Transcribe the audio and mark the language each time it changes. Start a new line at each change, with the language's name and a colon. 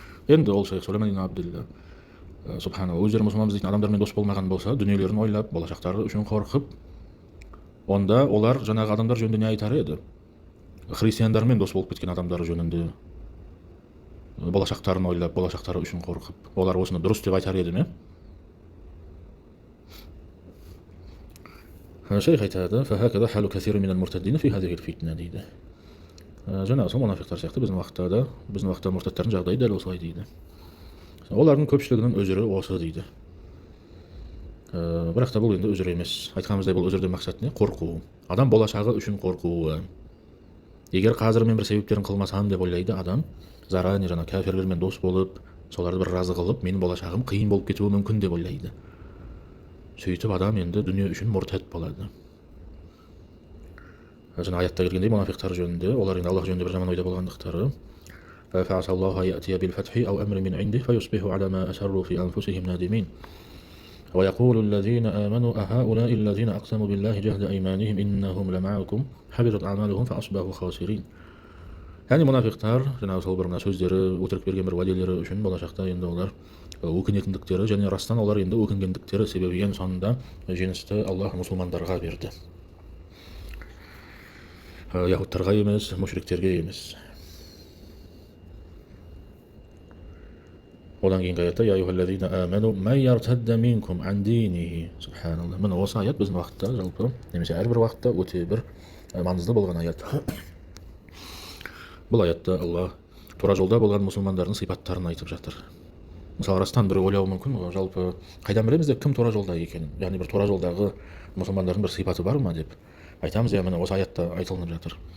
Kazakh: Енді ол шейх Сулейман ибн Абдилла, субханалла, өздері мұсылманбыз дейтін адамдармен дос болмаған болса, дүниелерін ойлап, болашақтары үшін қорқып, онда олар жаңағы адамдар жөнінде не айтар еді? Христиандармен дос болып кеткен адамдар жөнінде болашақтарын ойлап, болашақтары үшін қорқып, олар осыны дұрыс деп айтар еді ме? Шейх айтады,
Arabic: فهكذا حال كثير من المرتدين في هذه الفتنة
Kazakh: дейді. Жаңағы сол мұнафиқтар сияқты біздің уақытта мұртаттардың жағдайы дәл осылай дейді. Олардың көпшілігінің өзірі осы дейді. Бірақ та бұл енді өзір емес. Айтқанымыздай бұл өзірден мақсат не? Қорқу. Адам болашағы үшін қорқуы. Егер қазір мен бір себептерін қылмасам деп ойлайды адам, заране жаңа кәфирлермен дос болып, соларды бір разы қылып, менің болашағым қиын болып кетуі мүмкін деп ойлайды. Сөйтіп адам енді дүние үшін мұртат болады. Жаңа аятта келгендей мұнафиқтар жөнінде, олар енді Аллах жөнінде бір жаман ойда болғандықтары,
Arabic: فَعَسَى اللَّهَ يَأْتِيَ بِالْفَتْحِ أَوْ أَمْرٍ مِنْ عِنْدِهِ فَيُصْبِحُوا عَلَى مَا أَسَرُّوا فِي أَنفُسِهِمْ نَادِمِينَ وَيَقُولُ الَّذِينَ آمَنُوا أَهَؤُلَاءِ الَّذِينَ أَقْسَمُوا بِاللَّهِ جَهْدَ أَيْمَانِهِمْ إِنَّهُمْ لَمَعَكُمْ حَبِطَتْ أَعْمَالُهُمْ فَأَصْبَحُوا خَاسِرِينَ.
Kazakh: Яғни мұнафиқтар жаңағы сол бір сөздері, өтірік берген бір уәделері үшін болашақта енді олар өкінетіндіктері және растан олар енді өкінгендіктері себебі ең соңында жеңісті Аллах мұсылмандарға берді. Яһудтарға емес, мушриктерге емес. Одан кейінгі аятта
Arabic: «Я аyyuhallazina amanu man yartadda minkum an dinihi».
Kazakh: Субханалла. Міне осы аят біздің уақытта жалпы, немесе әрбір уақытта өте бір маңызды болған аят. Бұл аятта Алла тура жолда болған мұсылмандардың сипаттарын айтып жатыр. Мысалы растан бір ойлауы мүмкін, жалпы қайдан білеміз деп кім тура жолда екенін, яғни бір тура жолдағы мұсылмандардың бір сипаты бар ма деп айтамыз, иә міне осы аятта айтылып жатыр.